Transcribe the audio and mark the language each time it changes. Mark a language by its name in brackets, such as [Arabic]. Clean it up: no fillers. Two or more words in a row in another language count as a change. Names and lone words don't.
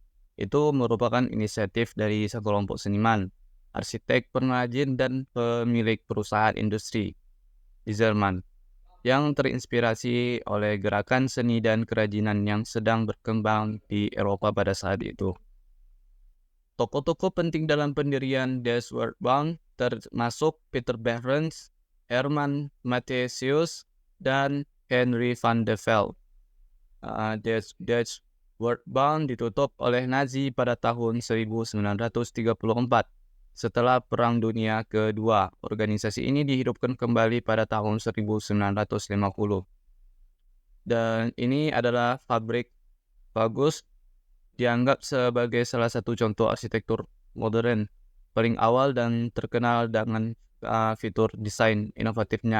[Indonesian] Itu merupakan inisiatif dari sekelompok seniman, arsitek, pengrajin, dan pemilik perusahaan industri di Jerman yang terinspirasi oleh gerakan seni dan kerajinan yang sedang berkembang di Eropa pada saat itu. Tokoh-tokoh penting dalam pendirian Deutsche Werkbank termasuk Peter Behrens, Hermann Matthäus, dan Henry van de Velde. Deutsche Werkbank ditutup oleh Nazi pada tahun 1934. Setelah Perang Dunia Kedua, organisasi ini dihidupkan kembali pada tahun 1950. Dan ini adalah pabrik bagus, dianggap sebagai salah satu contoh arsitektur modern paling awal dan terkenal dengan fitur desain inovatifnya.